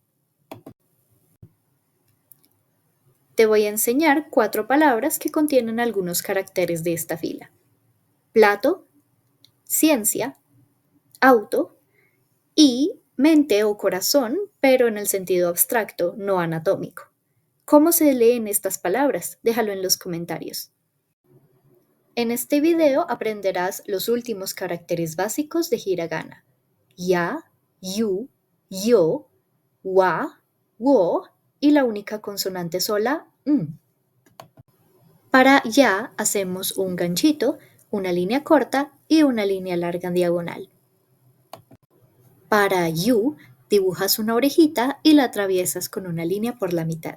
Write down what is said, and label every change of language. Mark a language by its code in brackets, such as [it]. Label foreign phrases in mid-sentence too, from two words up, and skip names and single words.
[es] Te voy a enseñar 4 palabras que contienen algunos caracteres de esta fila: plato, ciencia, auto y mente o corazón, pero en el sentido abstracto, no anatómico. ¿Cómo se leen estas palabras? Déjalo en los comentarios. En este video aprenderás los últimos caracteres básicos de hiragana: ya, yu, yo, wa, wo y la única consonante sola, n. Para ya hacemos un ganchito, una línea corta y una línea larga en diagonal. Para yu dibujas una orejita y la atraviesas con una línea por la mitad.